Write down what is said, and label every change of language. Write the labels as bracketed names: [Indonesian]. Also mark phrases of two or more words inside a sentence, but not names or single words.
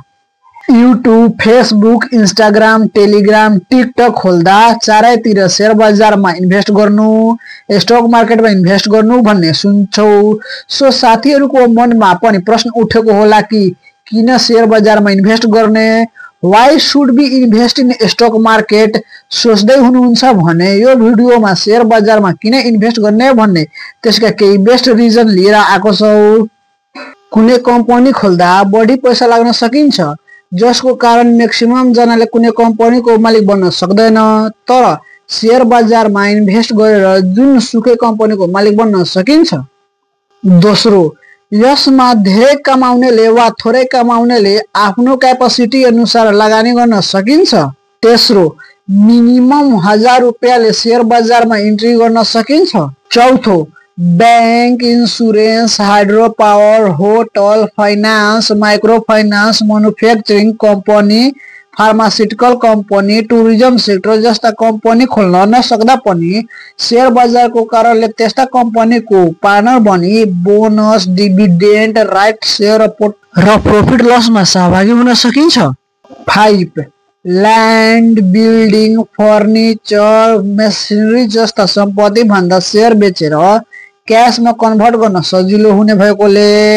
[Nepali] यूट्यूब, फेसबुक, इन्स्टाग्राम, टेलिग्राम, टिकटक खोल्दा चारैतिर शेयर बजारमा इन्भेस्ट गर्नु, [English] stock marketमा [Nepali] इन्भेस्ट गर्नु भन्ने सुन्छौ। सो साथीहरुको मनमा पनि प्रश्न उठेको होला कि किन शेयर बजारमा इन्भेस्ट गर्ने, [English] why should be invest in stock market [Nepali] सोच्दै हुनुहुन्छ भने यो भिडियोमा शेयर बजारमा किन इन्भेस्ट गर्ने भन्ने त्यसका केही [English] best reason [Nepali] लिएर आएको छौ। कुनै कम्पनी खोल्दा बढी पैसा लाग्न सकिन्छ, जसको कारण मैक्सिमम जनाले कुनै कम्पनीको मालिक बन्न सक्दैन, तर शेयर बजारमा इन्भेस्ट गरेर जुन सुकै कम्पनीको मालिक बन्न सकिन्छ। दोस्रो, यसमा धेरै कमाउनेले वा थोरै कमाउनेले आफ्नो क्यापेसिटी अनुसार लगानी गर्न सकिन्छ। तेस्रो, मिनिमम 1000 रुपैयाँले शेयर बजारमा इन्ट्री गर्न सकिन्छ। चौथो, [English] bank, insurance, hydro power, hotel, finance, micro finance, manufacturing company, pharmaceutical company, tourism sector [Nepali] जस्ता कंपनी खोल्न नसक्दा पनि शेयर बजारको कारणले त्यस्ता कंपनीको पार्टनर बनी [English] bonus, dividend, right share [Nepali] र [English] profit lossमा [Nepali] सहभागी हुन सकिन्छ। 5, [English] land, building, furniture, machinery [Nepali] जस्ता सम्पत्ति भन्दा शेयर बेचेर क्याशमा कन्भर्ट गर्न सजिलो हुने भएकोले।